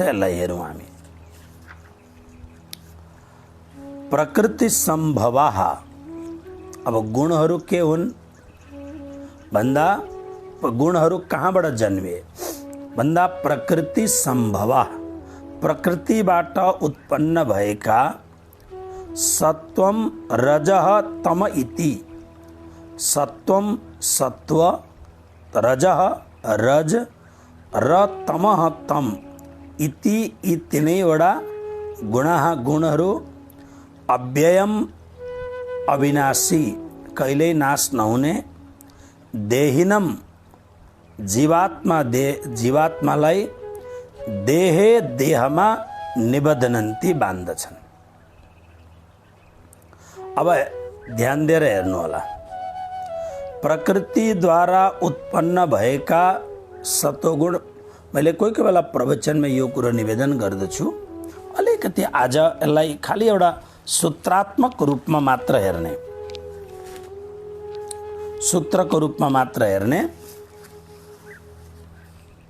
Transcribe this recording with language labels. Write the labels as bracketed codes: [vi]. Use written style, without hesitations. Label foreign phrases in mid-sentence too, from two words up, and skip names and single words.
[ne] यसलाई हेरौँ हामी। [sa] प्रकृति संभवाः। [ne] अब गुणहरू के हुन् भन्दा गुणहरू कहाँबाट जन्मे भन्दा [sa] प्रकृति संभवा, [ne] प्रकृतिबाट उत्पन्न भएका [sa] सत्वम रजः तम इति। [ne] सत्वम सत्व, रजः रज र तमः तम इति यी तीनैवटा गुणाः गुणहरू अव्ययम अविनाशी, कहिल्यै नाश नहुने, देहिनम जीवात्मालाई देहे देहमा निबध्नन्ति बाँध्दछन्। अब ध्यान दिएर हेर्नु होला। प्रकृतिद्वारा उत्पन्न भएका सतोगुण, मैले कोही कोही बेला प्रवचनमा यो कुरो निवेदन गर्दछु। अलिकति आज यसलाई खाली एउटा सूत्रात्मक रूपमा मात्र हेर्ने, सूत्रको रूपमा मात्र हेर्ने।